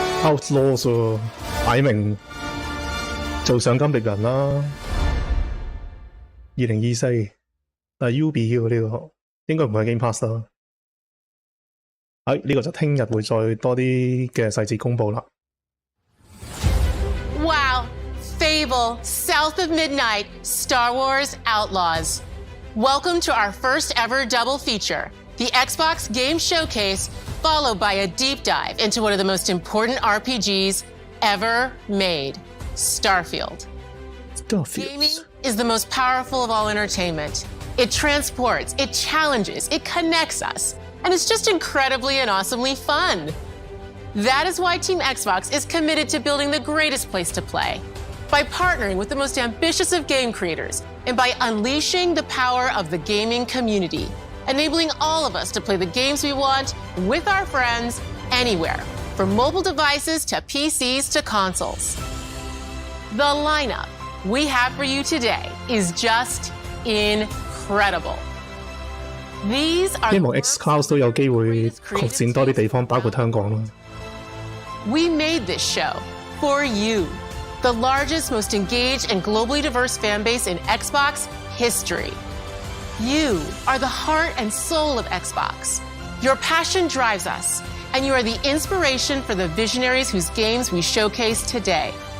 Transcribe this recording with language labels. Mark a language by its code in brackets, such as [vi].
[yue] Outlaws 喎，擺明做賞金獵人啦。 2024，但係 Ubi 喎呢個，應該唔係 Game Pass 啦。呢個就聽日會再多啲嘅細節公佈啦。 [en] Wow! Fable, South of Midnight, Star Wars Outlaws. Welcome to our first ever double feature, the Xbox Game Showcase, followed by a deep dive into one of the most important RPGs ever made, Starfield. Gaming is the most powerful of all entertainment. It transports, it challenges, it connects us, and it's just incredibly and awesomely fun. That is why Team Xbox is committed to building the greatest place to play, by partnering with the most ambitious of game creators, and by unleashing the power of the gaming community, enabling all of us to play the games we want with our friends anywhere, from mobile devices to PCs to consoles. The lineup we have for you today is just incredible. These are [yue] 希望 Xcloud 都有機會擴展多啲地方，包括香港啦。 [en] We made this show for you, the largest, most engaged, and globally diverse fan base in Xbox history. You are the heart and soul of Xbox. Your passion drives us, and you are the inspiration for the visionaries whose games we showcase today.